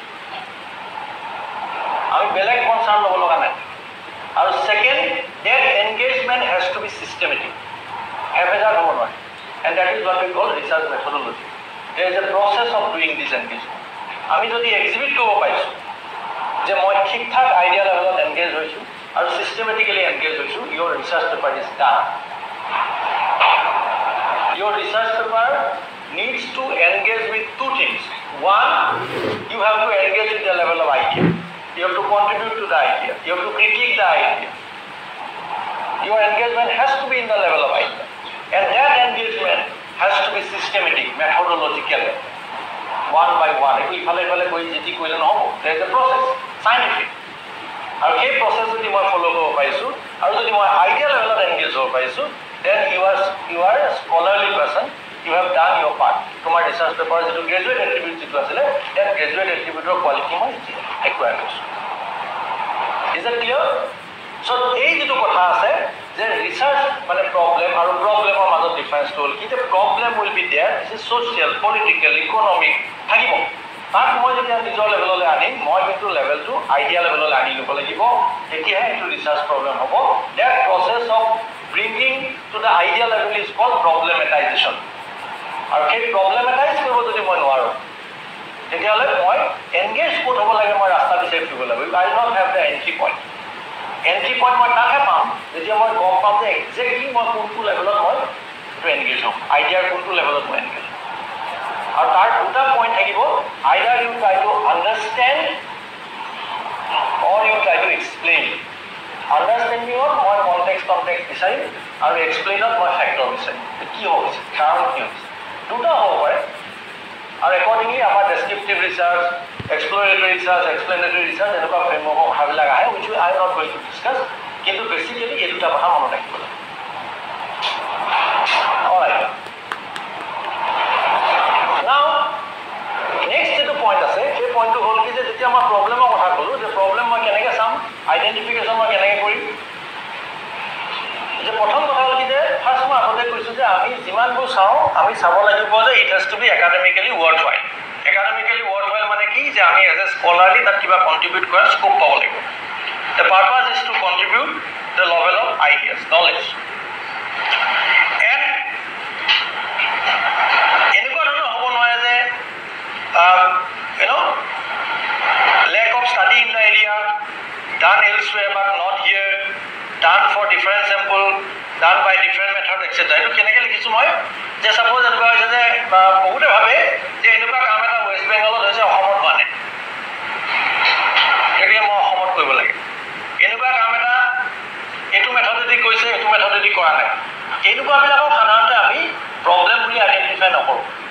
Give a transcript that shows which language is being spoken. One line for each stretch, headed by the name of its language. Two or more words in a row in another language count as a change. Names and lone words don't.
Assamese: আমি বেলেগ কনচাৰ্ণ ল'ব লগা নাই আৰু
English: second that engagement has to be systematic
Assamese: হেভেজাৰ হ'ব নোৱাৰে
English: and that is what we call research methodology there is a process of doing this engagement
Assamese: আমি যদি এক্সিবিট কৰিব পাৰিছোঁ যে মই ঠিক ঠাক আইডিয়া লেভেলত এনগেজ হৈছোঁ আৰু ছিষ্টেমেটিকেলি এনগেজ হৈছোঁ
English: your research paper is done your research paper needs to engage with two things. One, you have to engage with the level of idea. You have to contribute to the idea. You have to critique the idea. Your engagement has to be in the level of idea. And that engagement has to be systematic, methodological. One by one. There is a process, scientific.
Assamese: আৰু সেই প্ৰচেছ যদি মই ফ'ল' কৰিব পাৰিছোঁ আৰু যদি মই আইডিয়া লেভেলত এনগেজ হ'ব পাৰিছোঁ
English: then you are scholarly person you have done your part.
Assamese: তোমাৰ ৰিচাৰ্চ পেপাৰ যিটো
English: graduate attribute
Assamese: যিটো আছিলে দেন গ্ৰেজুৱেট এট্ৰিবিউটৰ কোৱালিটি মই একুৱায়াৰ কৰিছোঁ
English: is it clear so'
Assamese: এই যিটো কথা আছে যে ৰিচাৰ্চ মানে প্ৰব্লেম আৰু প্ৰব্লেমৰ মাজত ডিফাৰেঞ্চটো হ'ল কি যে
English: problem will be there this is social political economic
Assamese: থাকিব তাক মই যেতিয়া নিজৰ লেভেললৈ আনিম মই কিন্তু লেভেলটো আইডিয়া লেভেললৈ আনি ল'ব লাগিব তেতিয়াহে এইটো ৰিচাৰ্চ প্ৰব্লেম হ'ব
English: that process of bringing to the idea level is called problematization
Assamese: আৰু সেই প্ৰব্লেমেটাইজ কৰিব যদি মই নোৱাৰোঁ তেতিয়াহ'লে মই এনগেজ ক'ত হ'ব লাগে মই ৰাস্তা বিচাৰি ফুৰিব লাগিব
English: I not have the entry point
Assamese: মই তাকহে পাম যেতিয়া মই গম পাম যে একজেক্টলি মই কোনটো লেভেলত মই এইটো এনগেজ হ'ম আইডিয়াৰ কোনটো লেভেলত মই এনগেজ হ'ম আৰু তাৰ দুটা পইণ্ট থাকিব
English: either you try to understand or you try to explain
Assamese: আণ্ডাৰষ্টেণ্ডিঙত মই কণ্টেক্সট বিচাৰিম আৰু এক্সপ্লেইনত মই ফেক্টৰ বিচাৰিম কি হ'ব কাৰণ কি হৈছে দুটা হ'ব পাৰে আৰু একৰ্ডিংলি আমাৰ ডেছক্ৰিপটিভ
English: research, exploratory research, explanatory research
Assamese: এনেকুৱা ফ্ৰেমৱৰ্কৰ কথাবিলাক আহে,
English: which I not going to discuss,
Assamese: কিন্তু বেচিকেলি এই দুটা কথা মনত ৰাখিব লাগে।
English: now next
Assamese: যিটো পইণ্ট আছে, সেই পইণ্টটো হ'ল কি যে যেতিয়া মই প্ৰব্লেমৰ কথা ক'লোঁ, যে প্ৰব্লেম মই কেনেকৈ চাম, আইডেণ্টিফিকেশ্যন মই কেনেকৈ কৰিম। যে প্ৰথম কথা হ'ল কি যে ফাৰ্ষ্ট মই আগতে কৈছোঁ যে আমি যিমানবোৰ চাওঁ, আমি চাব লাগিব যে
English: it has to be academically worth while. academically worth while
Assamese: মানে কি, যে আমি
English: as a scholarly
Assamese: তাত কিবা কণ্ট্ৰিবিউট কৰাৰ স্কোপ পাব লাগিব।
English: the purpose is to contribute the level of ideas, knowledge. এণ্ড
Assamese: এনেকুৱা ধৰণৰ হ'ব নোৱাৰে যে
English: lack of study in the area, done elsewhere but not here, done for different sample, done by different method, etc.
Assamese: এইটো কেনেকৈ লিখিছোঁ মই, যে ছাপ'জ এনেকুৱা হৈছে যে বহুতে ভাবে যে এনেকুৱা কাম এটা ৱেষ্ট বেংগলত হৈছে, অসমত হোৱা নাই, গতিকে মই অসমত কৰিব লাগে। এনেকুৱা কাম এটা এইটো মেথডেদি কৰিছে, এইটো মেথডেদি কৰা নাই, এনেকুৱাবিলাকক সাধাৰণতে আমি প্ৰব্লেম বুলি আইডেণ্টিফাই নকৰোঁ।